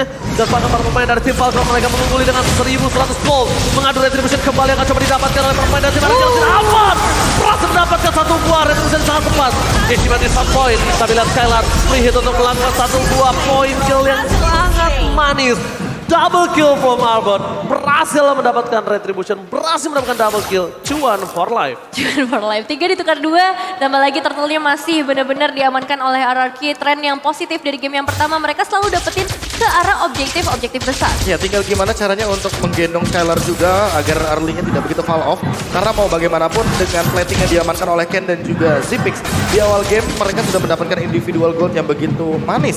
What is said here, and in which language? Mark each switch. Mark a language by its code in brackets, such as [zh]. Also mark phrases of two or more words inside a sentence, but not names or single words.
[id] Dan bahkan para pemain dari tim Falcon mereka mengungguli dengan 1100 gold. Mengadu retribution kembali akan coba didapatkan oleh pemain dari tim RRQ. Aman! Berhasil mendapatkan satu buah retribution sangat tepat. Estimasi satu poin, tapi lihat Skylar [en] free hit [id] untuk melakukan satu buah poin kill yang sangat manis. [en] Double kill from Albert, [id] berhasil mendapatkan retribution, berhasil mendapatkan [en] double kill, [id] cuan [en] for life. [id] Cuan [en] for life, [id] 3 ditukar 2, tambah lagi turtle-nya masih benar-benar diamankan oleh RRQ. Tren yang positif dari game yang pertama, mereka selalu dapetin ke arah objektif besar. Ya, tinggal gimana caranya untuk menggendong Skylar juga agar early-nya tidak begitu [en] fall off. [id] Karena mau bagaimanapun dengan plating yang diamankan oleh Ken dan juga Zipix, di awal game mereka sudah mendapatkan [en] individual gold [id] yang begitu manis.